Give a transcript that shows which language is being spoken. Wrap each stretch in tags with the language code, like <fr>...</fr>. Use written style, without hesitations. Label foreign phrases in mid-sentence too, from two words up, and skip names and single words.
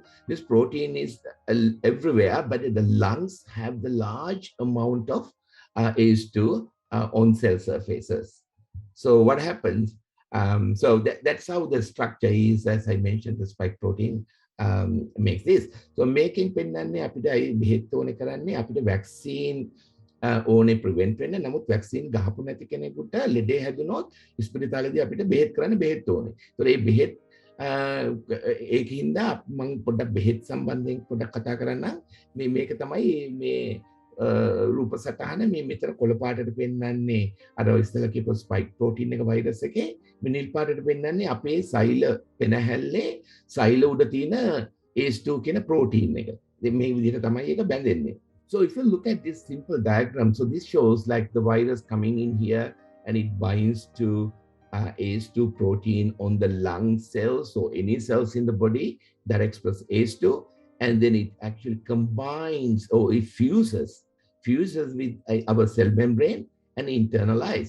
<en>This protein is everywhere, but the lungs have the large amount of ACE2 on cell surfaces. So what happens? So that's how the structure is, as I mentioned, the spike protein makes this. So making</en> <si>පෙන්නන්නේ අපිට බෙහෙත් ඕනේ කරන්නේ අපිට වැක්සින් ඕනේ ප්‍රිවෙන්ට් වෙන්න. නමුත් වැක්සින් ගහපු නැති කෙනෙකුට ලෙඩේ හැදුනොත් ස්පිරිතාලේදී අපිට බෙහෙත් කරන්න බෙහෙත් ඕනේ. ඒතකොට මේ බෙහෙත් ඒකින්ද මම පොඩ්ඩක් බෙහෙත් සම්බන්ධයෙන් පොඩ්ඩක් කතා කරන්නම්. මේක තමයි මේ රූප සටහන මේ මෙතන කොළ පාටට පෙන්වන්නේ අර ඉස්සෙල්ලා කියපු</si> <en>spike protein</en> <si>එක වෛරස් එකේ මේ නිල් පාටට පෙන්වන්නේ අපේ සෛල පෙනහැල්ලේ සෛල උඩ තියෙන ACE2 කියන ප්‍රෝටීන් එක. මේ විදිහට තමයි ඒක බැඳෙන්නේ.</si> <en>So if you look at this simple diagram, so this shows like the virus coming in here and it binds to ACE2 protein on the lung cells or any cells in the body that express ACE2, and then it actually combines or it fuses with our cell membrane and internalize.</en>